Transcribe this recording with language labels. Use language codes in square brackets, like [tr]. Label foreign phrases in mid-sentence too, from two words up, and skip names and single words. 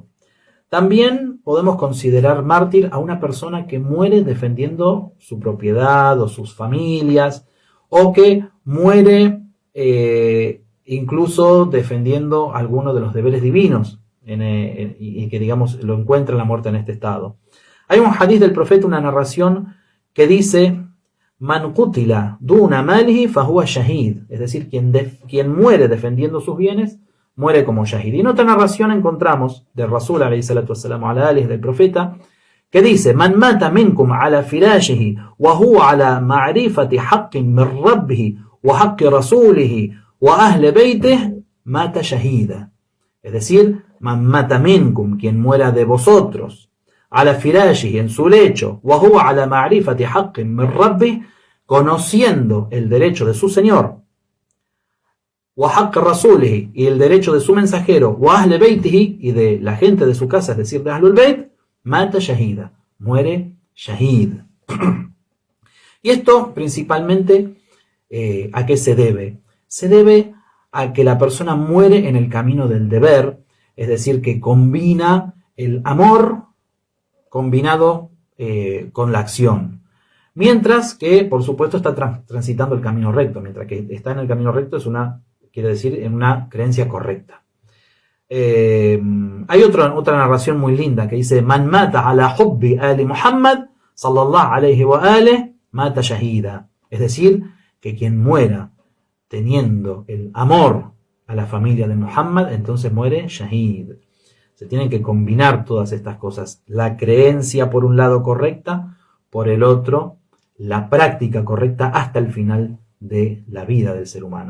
[es] También podemos considerar mártir a una persona que muere defendiendo su propiedad o sus familias, o que muere incluso defendiendo alguno de los deberes divinos, y que, digamos, lo encuentra en la muerte en este estado. Hay un hadith del profeta, una narración que dice: [ar] من قتل دون ماله فهو شهيد, [es] es decir, quien muere defendiendo sus bienes, muere como shahid. Y en otra narración encontramos del [ar] رسول عليه الصلاة والسلام على آله, [es] del profeta, que dice: [ar] من مات منكم على فراشه وهو على معرفة حق من ربه وحق رسوله وأهل بيته مات شهيدا. [es] Es decir, [ar] من مات منكم, [es] quien muera de vosotros, [ar] على فراشه, [es] en su lecho, [ar] وهو على معرفة حق من ربه, [es] conociendo el derecho de su Señor, [ar] وحق رسوله, [es] y el derecho de su mensajero, [ar] وأهل بيته, [es] y de la gente de su casa, es decir, de Ahlul Bayt, [ar] مات شهيدا, [es] muere shahid. Y esto principalmente, ¿a qué se debe? Se debe a que la persona muere en el camino del deber, es decir, que combina el amor combinado con la acción, mientras que por supuesto está transitando el camino recto. Mientras que está en el camino recto quiere decir en una creencia correcta. Hay otra narración muy linda que dice: [ar] من مات على حب آل محمد صلى الله عليه وآله مات شهيدا, [es] es decir, que quien muera teniendo el amor a la familia de Muhammad, entonces muere shahid. Se tienen que combinar todas estas cosas: la creencia por un lado correcta, por el otro la práctica correcta hasta el final de la vida del ser humano.